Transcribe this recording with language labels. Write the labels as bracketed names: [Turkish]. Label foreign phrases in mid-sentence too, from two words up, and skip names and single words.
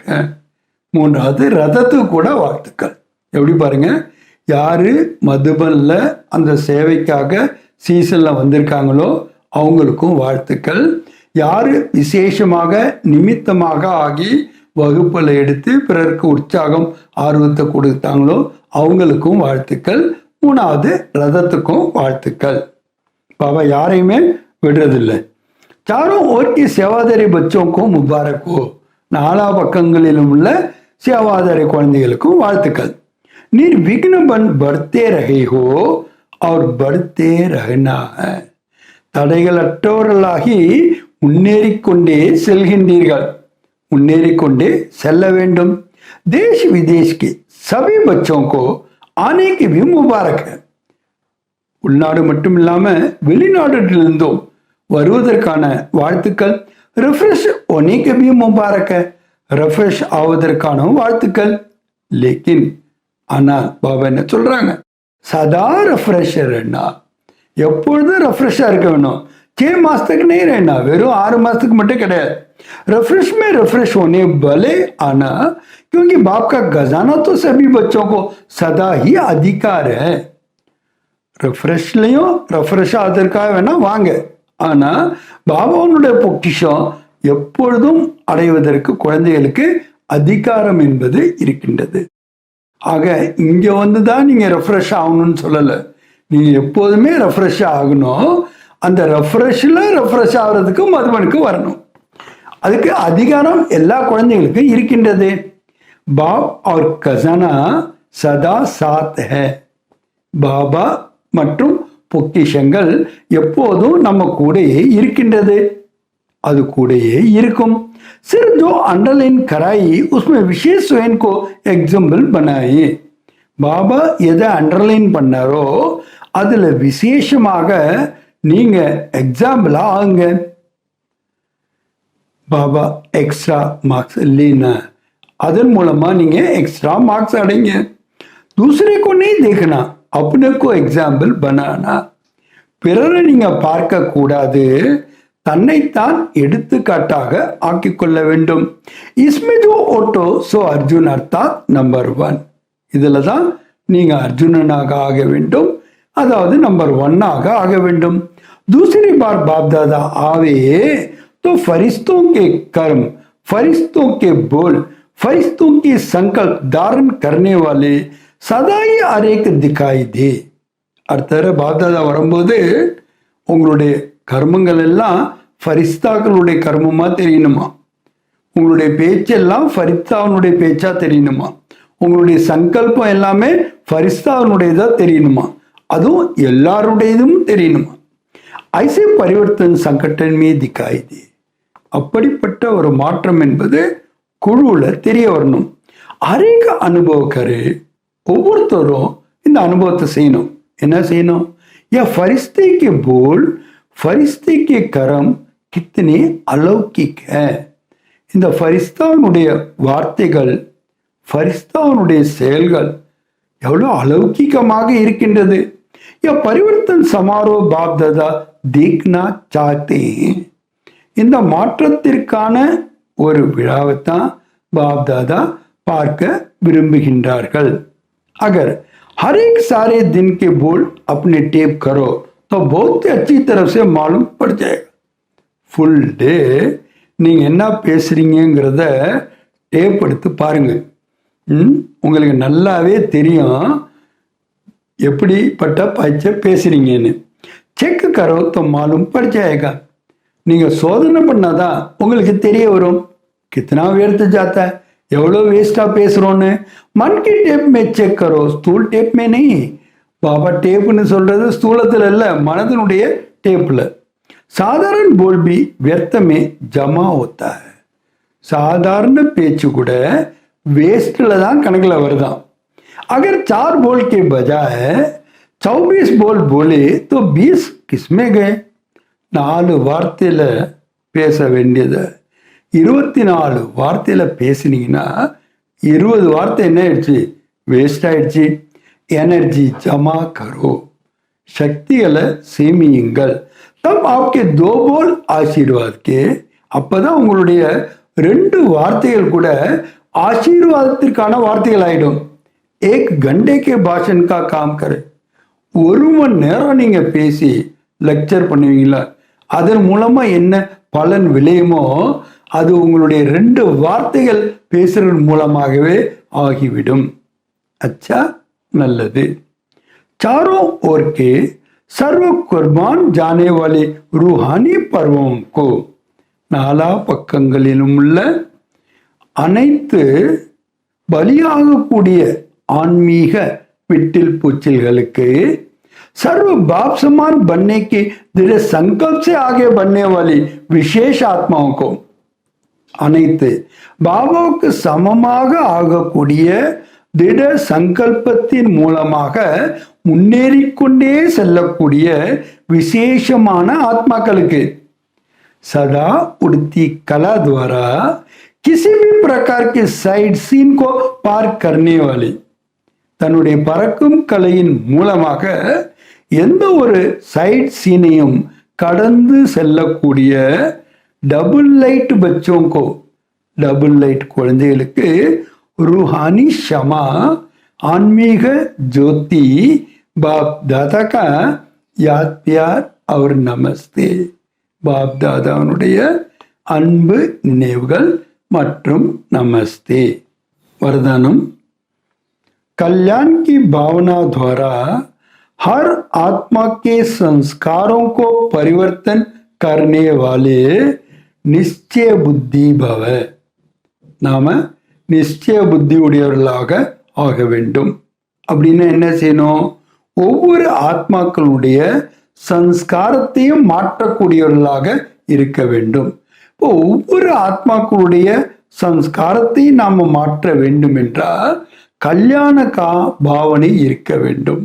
[Tamil] மூன்றாவது ரதத்துக்கு கூட வாழ்த்துக்கள். எப்படி பாருங்க, யாரு மதுபன்ல அந்த சேவைக்காக சீசன்ல வந்திருக்காங்களோ அவங்களுக்கும் வாழ்த்துக்கள். யாரு விசேஷமாக நிமித்தமாக ஆகி வகுப்புல எடுத்து பிறருக்கு உற்சாகம் ஆர்வத்தை கொடுத்தாங்களோ அவங்களுக்கும் வாழ்த்துக்கள். மூணாவது ரதத்துக்கும் வாழ்த்துக்கள். பாபா யாரையுமே விடுறதில்லை. [Hindi] चारों ओर की सेवादारी बच्चों को मुबारक हो. [Tamil] நாலா பக்கங்களிலும் உள்ள சேவாதாரி குழந்தைகளுக்கும் வாழ்த்துக்கள். [Hindi] निर्विघ्न बन बढ़ते रहे हो और बढ़ते रहना है. [Tamil] தடைகளற்றவர்களாகி முன்னேறிக்கொண்டே செல்கின்றீர்கள். முன்னேறிக்கொண்டே செல்ல வேண்டும். [Hindi] देश विदेश के सभी बच्चों को आने की भी मुबारक है. [Tamil] உள்நாடு மட்டும் இல்லாம வெளிநாடுகளிலிருந்தும் வருவதற்கான வாழ்த்துக்கள். [Hindi] रिफ्रेश होने के भी मुबारक है. [Tamil] रिफ्रेश ஆவதற்கான வாழ்த்துக்கள். लेकिन ஆனால் பாபா என்ன சொல்றாங்க, [Hindi] सदा रिफ्रेशर रहना. [Tamil] எப்பொழுதும் ரெஃப்ரெஷ்ஷா இருக்க வேணும். 6 மாசத்துக்கு [Hindi] नहीं रहना, [Tamil] வெறும் 6 மாசத்துக்கு மட்டும் கிடையாது. [Hindi] रिफ्रेश में रिफ्रेश होने भले आना, क्योंकि बाप का खजाना तो सभी बच्चों को सदा ही अधिकार है. [Tamil] ரெஃப்ரெஷ்லையும் ரெஃப்ரெஷ் ஆவதற்காக வேணா வாங்க. ஆனா பாபாவுடைய பொக்கிஷம் எப்பொழுதும் அடைவதற்கு குழந்தைகளுக்கு அதிகாரம் என்பது இருக்கின்றது. ஆக இங்க வந்துதான் நீங்க ரெஃப்ரெஷ் ஆகணும்னு சொல்லல. நீங்க எப்போதுமே ரெஃப்ரெஷ் ஆகணும். அந்த ரெஃப்ரெஷ்ல ரெஃப்ரெஷ் ஆகிறதுக்கு மதுபனுக்கு வரணும். அதுக்கு அதிகாரம் எல்லா குழந்தைகளுக்கும் இருக்கின்றது. [Hindi] பாப் और खजाना सदा साथ है. [Tamil] பாபா மற்றும் பொக்கிஷங்கள் எப்போதும் நம்ம கூடயே இருக்கின்றது. அது கூடயே இருக்கும். [Hindi] सिर्फ जो अंडरलाइन कराई उसमें विशेष स्वयं को एग्जाम्पल बनाए. [Tamil] பாபா எதை அண்டர்லைன் பண்ணாரோ அதுல விசேஷமாக நீங்க எக்ஸாம்பிளா ஆகுங்க. பாபா [Hindi] एक्स्ट्रा मार्क्स लेना, [Tamil] அதன் மூலமா நீங்க எக்ஸ்ட்ரா மார்க்ஸ் அடைங்க. [Hindi] दूसरे को नहीं देखना, अपने को एग्जाम्पल बनाना. [Tamil] பிறரை நீங்க பார்க்க கூடாது, தன்னைத்தான் எடுத்துக்காட்டாக ஆக்கிக் கொள்ள வேண்டும். [Hindi] इसमें जो ऑटो सो अर्जुन अर्थात नंबर 1. [Tamil] இதுல தான் நீங்க அர்ஜுனனாக ஆக வேண்டும், அதாவது नंबर 1 ஆக வேண்டும். [Hindi] दूसरी बार बाप दादा आवे तो फरिश्तों के कर्म, फरिश्तों के बोल, फरिश्तों की संकल्प धारण करने वाले सदा ही हर एक दिखाई दे. [Tamil] அடுத்த பாப் தாதா வரும்போது உங்களுடைய கர்மங்கள் எல்லாம் ஃபரிஸ்தாக்களுடைய கர்மமா தெரியணுமா, உங்களுடைய பேச்செல்லாம் ஃபரிஸ்தாவனுடைய பேச்சா தெரியணுமா, உங்களுடைய சங்கல்பம் எல்லாமே ஃபரிஸ்தாவனுடையதா தெரியணுமா, அதுவும் எல்லாருடையதும் தெரியணுமா. [Hindi] ऐसे परिवर्तन संगठन में दिखाई दे. [Tamil] அப்படிப்பட்ட ஒரு மாற்றம் என்பது குழுல தெரிய வரணும். அநேக அனுபவக்காரு ஒவ்வொருத்தரும் இந்த அனுபவத்தை செய்யணும். என்ன செய்யணும்? [Hindi] या फरिश्ते के बोल, फरिश्ते के कर्म कितने अलौकिक है. [Tamil] இந்த ஃபரிஸ்தாவுடைய வார்த்தைகள், ஃபரிஸ்தாவுடைய செயல்கள் எவ்வளவு அலௌகிகமாக இருக்கின்றது. [Hindi] परिवर्तन समारोह बाप दादा देखना चाहते. [Tamil] இந்த மாற்றத்திற்கான ஒரு விழாவைத்தான் பாப் தாதா பார்க்க விரும்புகின்றார்கள். [Hindi] अगर हर एक सारे दिन के बोल अपने टेप करो तो बहुत अच्छी तरह से मालूम पड़ जाएगा. [English] full day [Tamil] நீங்க என்ன பேசுறீங்கிறத டேப் எடுத்து பாருங்க. உங்களுக்கு நல்லாவே தெரியும் எப்படிப்பட்ட பச்சை பேசுறீங்கன்னு. [Hindi] चेक करो तो मालूम पड़ जाएगा. [Tamil] நீங்க சோதனை பண்ணாதான் உங்களுக்கு தெரிய வரும். [Hindi] कितना व्यर्थ जाता है, [Tamil] எவ்வளோ வேஸ்டா பேசுறோன்னு. [Hindi] मन की टेप में चेक करो, स्थूल टेप में नहीं. [Tamil] பாபா டேப்னு சொல்றது ஸ்தூலத்துல இல்ல, மனதினுடைய டேப்ல. [Hindi] साधारण बोल भी व्यर्थ में जमा होता है. [Tamil] சாதாரண பேச்சு கூட வேஸ்ட்ல தான் கணக்குல வருதான். [Hindi] अगर 4 बोल के बजाय 24 बोल बोले तो 20 किसमें गए. [Tamil] 4 வார்த்தையில பேச வேண்டியது 24 வார்த்தையில பேசினீங்கன்னா 20 வார்த்தை என்ன ஆயிடுச்சு, வேஸ்ட் ஆயிடுச்சு. [Hindi] एनर्जी जमा करो, [Tamil] சக்திகளை சேமியுங்கள். [Hindi] தப் आपके 2 बोल आशीर्वाद के. [Tamil] அப்பதான் உங்களுடைய 2 வார்த்தைகள் கூட ஆசீர்வாதத்திற்கான வார்த்தைகள் ஆயிடும். [Hindi] एक घंटे के भाषण का काम करे. [Tamil] 1 மணி நேரம் நீங்க பேசி லெக்சர் பண்ணுவீங்களா, அதன் மூலமா என்ன பலன் விளையுமோ அது உங்களுடைய 2 வார்த்தைகள் பேசுறது மூலமாகவே ஆகிவிடும். அச்சா, நல்லது. [Hindi] चारों ओर के सर्व कुर्बान जाने वाले रूहानी पर्वों को, [Tamil] 4 பக்கங்களிலும் உள்ள அனைத்து பலியாகக்கூடிய ஆன்மீக விட்டில் பூச்சில்களுக்கு, [Hindi] सर्व बाप समान बनने के दृढ़ संकल्प से आगे बढ़ने वाली विशेष आत्माओं को, [Tamil] அனைத்து பாபாவுக்கு சமமாக ஆகக்கூடிய திட சங்கல்பத்தின் மூலமாக முன்னேறிக்கொண்டே செல்லக்கூடிய விசேஷமான ஆத்மாக்களுக்கு, [Hindi] सदा उड़ती कला द्वारा किसी भी प्रकार के [English] side scene [Hindi] को पार करने वाली, [Tamil] தன்னுடைய பறக்கும் கலையின் மூலமாக எந்த ஒரு சைட் சீனையும் கடந்து செல்லக்கூடிய [English] double light [Tamil] பச்சோங்கோ, [English] double light [Tamil] குழந்தைகளுக்கு [Hindi] रूहानी क्षमा आन्मीग ज्योति बाप दादा का याद प्यार और नमस्ते. [Tamil] பாப் தாதாவுடைய அன்பு நினைவுகள் மற்றும் நமஸ்தே. [Hindi] वरदानम, कल्याण की भावना द्वारा हर आत्मा के संस्कारों को परिवर्तन करने वाले निश्चय बुद्धि भव. [Tamil] நாம நிச்சய புத்தி உடையவர்களாக ஆக வேண்டும். அப்படின்னா என்ன செய்யணும், ஒவ்வொரு ஆத்மாக்களுடைய சன்ஸ்காரத்தையும் மாற்றக்கூடியவர்களாக இருக்க வேண்டும். இப்போ ஒவ்வொரு ஆத்மாக்களுடைய சன்ஸ்காரத்தையும் நாம மாற்ற வேண்டும் என்றால் கல்யாண பாவனை இருக்க வேண்டும்.